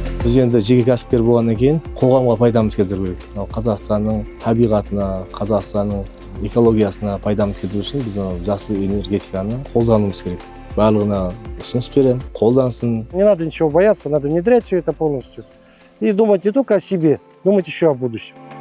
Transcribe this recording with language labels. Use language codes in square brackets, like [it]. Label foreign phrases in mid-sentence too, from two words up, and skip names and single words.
[kk] біз енді жеке кәсіпкер болғаннан кейін қоғамға пайдамыз келтіру керек. Мынау Қазақстанның табиғатына, Қазақстанның экологиясына пайдамыз келтіру үшін біз жасыл энергетиканы қолдануымыз керек. Барлығына ұсыныс беремін, қолдансын. [ru] Не надо ничего бояться, надо внедрять все это полностью. И думать не только о себе, думать еще о будущем.